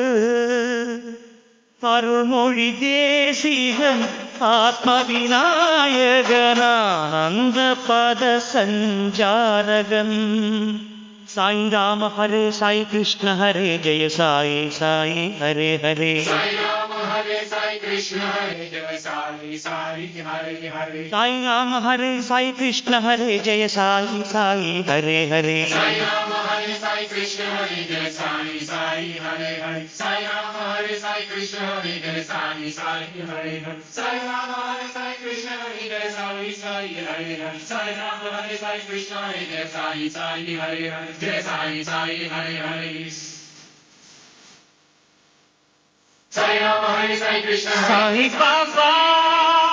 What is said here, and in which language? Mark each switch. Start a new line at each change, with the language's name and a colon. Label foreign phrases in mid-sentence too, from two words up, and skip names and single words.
Tamil: அருள்மொழி தேசிகன் ஆத்ம விநாயகனானந்த பத சஞ்சாரகன்.
Sanskrit: साई राम हरे साई कृष्ण हरे जय साई साई हरे हरे. साई राम हरे साई कृष्ण हरे जय साई साई हरे हरे. साई राम हरे साई कृष्ण हरे जय साई साई हरे हरे. साई राम हरे साई कृष्ण हरे जय साई साई हरे हरे. साई राम हरे साई कृष्ण हरे जय साई साई हरे हरे. साई राम हरे साई कृष्ण हरे जय साई साई हरे हरे. साई राम हरे साई कृष्ण हरे जय साई साई हरे हरे. जय साई साई हरे हरे. साई राम हरे साई कृष्ण हरे. சாய் பாபா